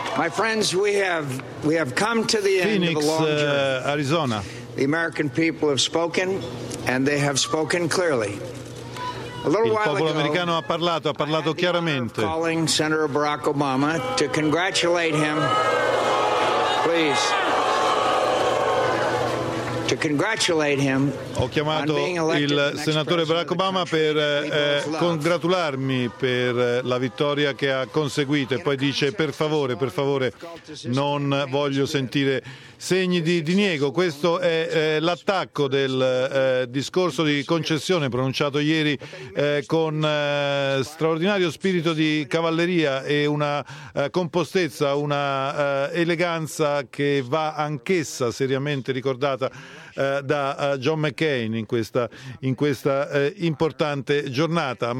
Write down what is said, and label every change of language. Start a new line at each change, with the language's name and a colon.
English: friends, we have come to the end Phoenix, of a long journey. Arizona. The American people have spoken, and they have spoken clearly. A little while ago,
Italian: il popolo americano ha parlato chiaramente.
English: Calling Senator Barack Obama to congratulate him, please. To congratulate him.
Italian: Ho chiamato il senatore Barack Obama per congratularmi per la vittoria che ha conseguito e poi dice per favore non voglio sentire segni di diniego. Questo è l'attacco del discorso di concessione pronunciato ieri con straordinario spirito di cavalleria e una compostezza, una eleganza che va anch'essa seriamente ricordata da John McCain in questa importante giornata.